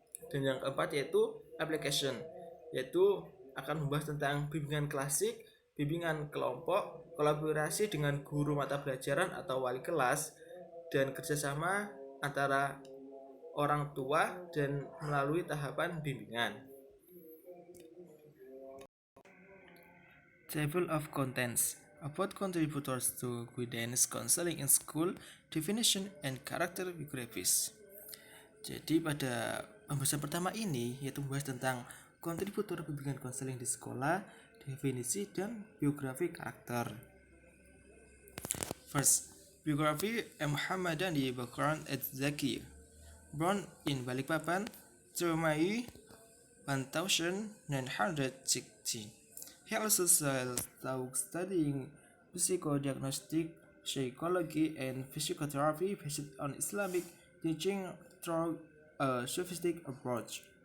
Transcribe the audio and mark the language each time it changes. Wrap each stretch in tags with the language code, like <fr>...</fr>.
<id>Dan yang keempat yaitu application, yaitu akan membahas tentang bimbingan klasik, bimbingan kelompok, kolaborasi dengan guru mata pelajaran atau wali kelas, dan kerjasama antara orang tua dan melalui tahapan bimbingan.</id> <en>Table of contents about contributors to guidance counseling in school, definition and character biographies.</en> <id>Jadi pada pembahasan pertama ini yaitu membahas tentang kontributor bimbingan konseling di sekolah, definisi dan biografi karakter.</id> <en>First, biography Muhammadani Bakran Az-Zaki, born in Balikpapan, May 1960. He also studying psychodiagnostic, psychology, and psychotherapy based on Islamic teaching through a sophisticated approach.</en>